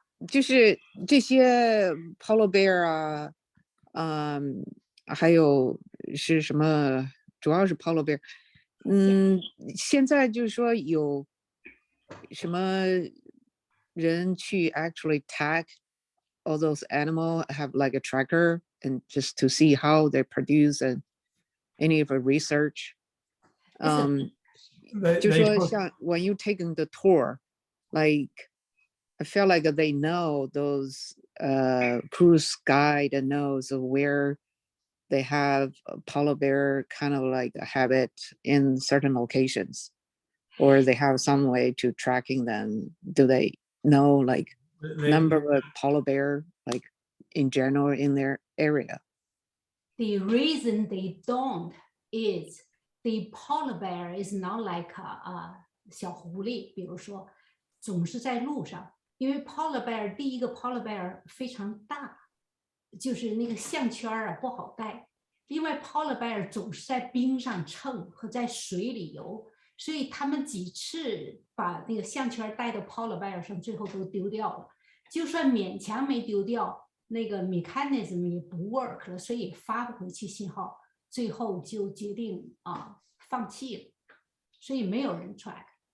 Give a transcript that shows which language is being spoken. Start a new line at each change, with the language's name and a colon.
Chinese: 就是这些 polar bear 啊，还有是什么？主要是
English: polar bear。
Chinese: 现在就是说有什么人去
English: actually tag all those animal, have like a tracker and just to see how they produce and any of the research. They
Chinese: 就说
English: put-
Chinese: 像
English: when you taking the tour, like I feel like they know those cruise guide knows where they have a polar bear kind of like a habit in certain locations, or they have some way to tracking them. Do they know like they- number of polar bear like in general in their area? The reason they don't is the polar bear is not like
Chinese: 小狐狸，比如说总是在路上，因为 polar bear 第一个 polar bear 非常大，就是那个项圈啊不好带。另外 polar bear 总是在冰上蹭和在水里游，所以他们几次把那个项圈带到 polar bear 上，最后都丢掉了。就算勉强没丢掉，那个 mechanism 也不 work 了，所以发不回去信号，最后就决定放弃了，所以没有人 track。